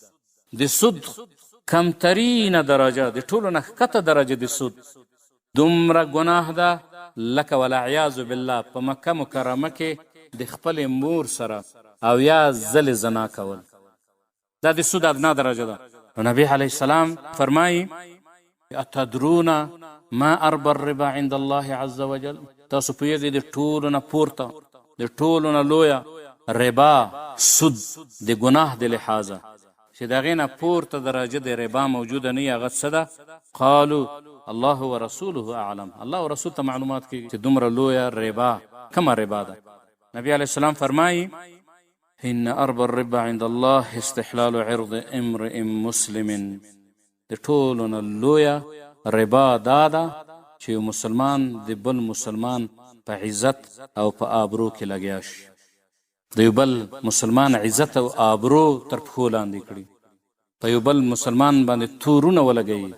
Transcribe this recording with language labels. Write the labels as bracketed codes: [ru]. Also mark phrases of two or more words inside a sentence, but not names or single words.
[ps] د سود کمترینه درجه، د ټولو نه ښکته درجه د سود دومره ګناه ده لکه [ar] والعیاذ بالله [ps] په مکه مکرمه کې د خپلې مور سره او یا ځلې زنا کول، دا د سود ادنا درجه ده. نو نبی علیه السلام فرمایي [ar] اتدرون ما اربى الربا عند الله عز وجل، [ps] تاسو پوهېږئ د ټولو نه پورته، د ټولو نه لویه ربا، سود د ګناه د لحاظه چې د هغې نه پورته درجه د ربا موجوده نه وي، هغه څه ده؟ [ar] قالو الله ورسوله اعلم، [ps] الله او رسول ته معلومات کېږي چې دومره لویه ربا کومه ربا ده. نبی علیه السلام فرمایي [ar] ان اربى الربا عند الله استحلال عرض امرئ مسلم، [ps] د ټولو نه لویه ربا دا ده چې یو مسلمان د بل مسلمان په عزت او په آبرو کې لګیا شي، د یو بل مسلمان عزت او آبرو تر پښو لاندې کړي، په یو بل مسلمان باندې تورونه ولګوي.